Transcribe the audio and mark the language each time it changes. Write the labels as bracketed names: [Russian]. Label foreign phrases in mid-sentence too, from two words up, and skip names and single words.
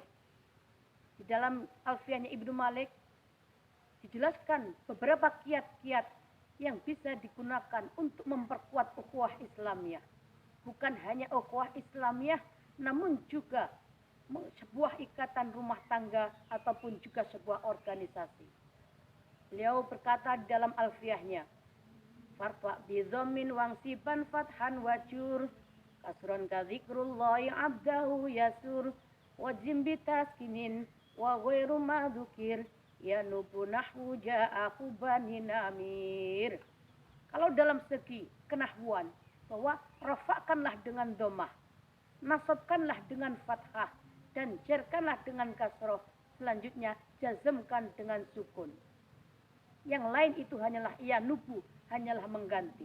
[Indonesian] Di dalam Alfiyahnya Ibnu Malik dijelaskan beberapa kiat-kiat yang bisa digunakan untuk memperkuat ukhuwah Islamiyah. Bukan hanya ukhuwah Islamiyah, namun juga sebuah ikatan rumah tangga ataupun juga sebuah organisasi. Beliau berkata di dalam Alfiyahnya, [Arabic] فارفع بضم وانصبن فتحا وجر كسرا كذكر الله عبده يسر واجزم بتسكين وغير ما ذكر ينوب نحو جا أخو بني نمر. [Indonesian] Kalau dalam segi kenahwuan, bahwa rafa'kanlah dengan dhammah, nasabkanlah dengan fathah, dan jarkanlah dengan kasroh. Selanjutnya jazmkan dengan sukun. Yang lain itu hanyalah yanubu, hanyalah mengganti.